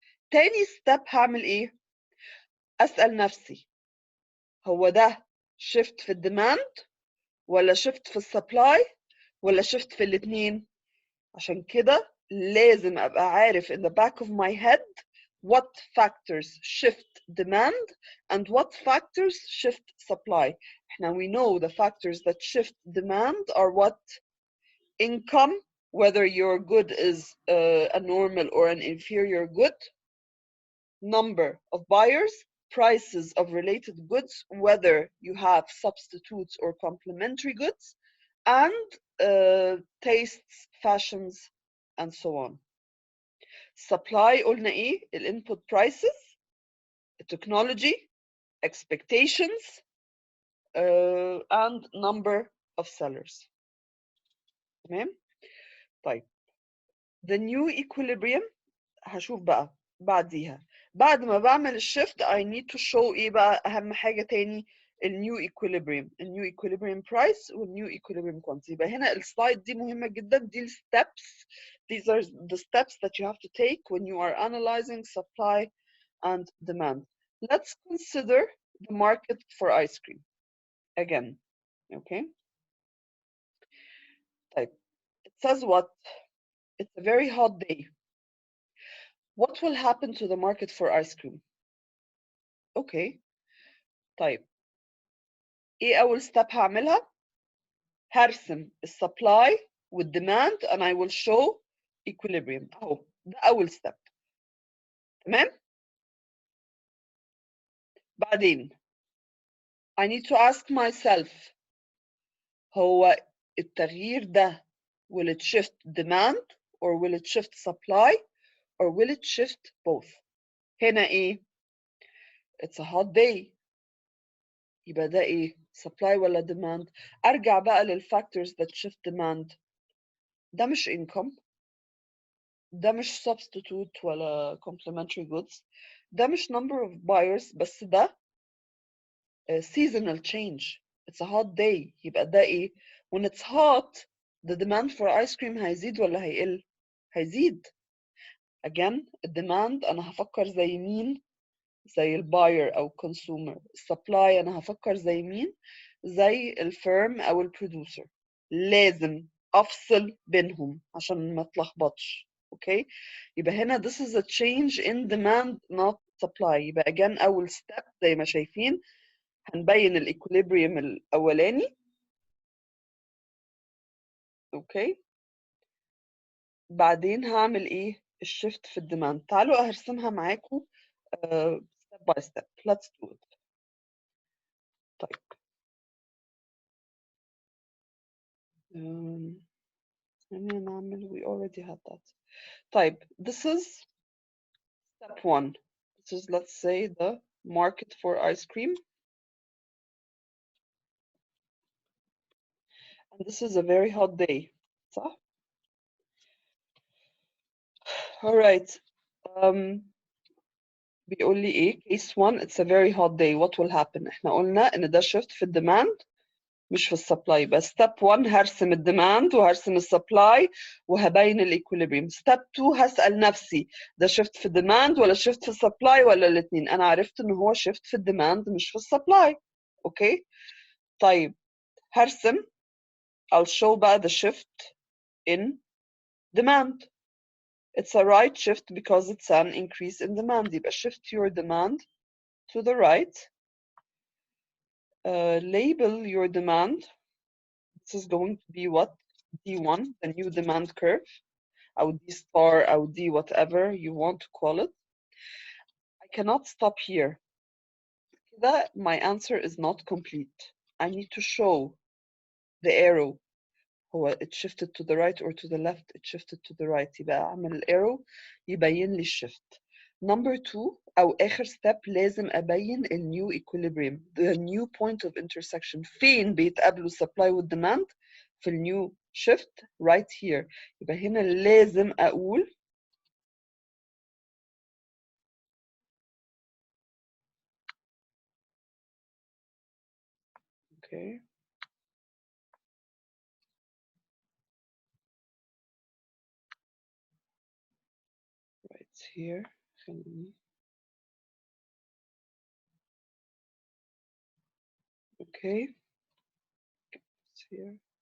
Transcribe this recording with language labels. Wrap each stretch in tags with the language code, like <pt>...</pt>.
<ar>تاني step هعمل إيه؟ أسأل نفسي هو ده shift في الديماند ولا shift في السبلاي ولا shift في الاتنين؟ عشان كده لازم أبقى عارف</ar> <en>in the back of my head what factors shift demand and what factors shift supply.</en> <ar>احنا</ar> <en>we know the factors that shift demand are what? Income, whether your good is a normal or an inferior good, number of buyers, prices of related goods, whether you have substitutes or complementary goods, and tastes, fashions, and so on. Supply</en> <ar>قلنا ايه?</ar> <en>الانبوت prices, technology, expectations, and number of sellers.</en> <ar>تمام؟ طيب</ar> <en>the new equilibrium</en> <ar>هشوف بقى بعديها. بعد ما بعمل الشيفت</ar> <en>I need to show</en> <ar>ايه بقى اهم حاجة تاني؟ النيو equilibrium, النيو equilibrium price والنيو equilibrium quantity. يبقى هنا السلايد دي مهمة جدا. دي الستبس.</ar> <en>These are the steps that you have to take when you are analyzing supply and demand. Let's consider the market for ice cream again. Okay.</en> <ar>طيب.</ar> <en>It says what? It's a very hot day. What will happen to the market for ice cream? Okay.</en> <ar>طيب. ايه اول step هعملها؟ هرسم السبلاي والديماند</ar> <en>and I will show equilibrium.</en> <ar>اهو ده اول step. تمام؟ بعدين</ar> <en>I need to ask myself</en> <ar>هو التغيير ده</ar> <en>will it shift demand or will it shift supply or will it shift both?</en> <ar>هنا ايه؟</ar> <en>It's a hot day.</en> <ar>يبقى ده ايه؟ supply ولا demand؟ ارجع بقى للfactors</ar> <en>that shift demand.</en> <ar>ده مش income. ده مش</ar> <en>substitute ولا complementary goods.</en> <ar>ده مش</ar> <en>number of buyers بس ده seasonal change. It's a hot day.</en> <ar>يبقى ده ايه؟</ar> <en>when it's hot the demand for ice cream</en> <ar>هيزيد ولا هيقل؟ هيزيد. again الديماند انا هفكر زي مين؟ زي الباير او consumer. السبلاي انا هفكر زي مين؟ زي الفيرم او البرودوسر. لازم افصل بينهم عشان ما اتلخبطش. اوكي؟ يبقى هنا</ar> <en>this is a change in demand not supply.</en> <ar>يبقى again اول step زي ما شايفين هنبين الايكوليبريم الاولاني. اوكي؟ بعدين هعمل ايه؟ الشيفت في الديماند. تعالوا هرسمها معاكم</ar> <en>step by step. Let's do it.</en> <ar>طيب خلينا نعمل</ar> <en>we already had that. طيب this is step one. This is let's say the market for ice cream. And this is a very hot day.</en> <ar>صح؟</ar> <en>Alright.</en> <ar>بيقول لي ايه؟</ar> <en>case one it's a very hot day. What will happen؟</en> <ar>احنا قلنا ان ده shift في الديماند مش في السبلاي. بس step 1 هرسم الديماند وهرسم السبلاي وهبين الايكوليبريم. step 2 هسأل نفسي ده شيفت في الديماند ولا شيفت في السبلاي ولا الاثنين؟ انا عرفت ان هو شيفت في الديماند مش في السبلاي. اوكي؟ طيب هرسم</ar> <en>I'll show بقى the shift in demand. It's a right shift because it's an increase in demand.</en> <ar>يبقى</ar> <en>shift your demand to the right label your demand. This is going to be what? D1, the new demand curve, or D star, or D whatever you want to call it. I cannot stop here.</en> <ar>كده</ar> <en>my answer is not complete. I need to show the arrow. هو it shifted to the right or to the left? It shifted to the right.</en> <ar>يبقى أعمل الارrow يبين لي الشيفت.</ar> <en>Number 2</en> <ar>أو آخر</ar> <en>step</en> <ar>لازم أبين</ar> <en>ال new equilibrium, the new point of intersection.</en> <ar>فين بيتقابلوا</ar> <en>supply و demand؟ في ال new shift right here.</en> <ar>يبقى هنا لازم أقول</ar> <en>okay right here. خليني okay it's here.</en>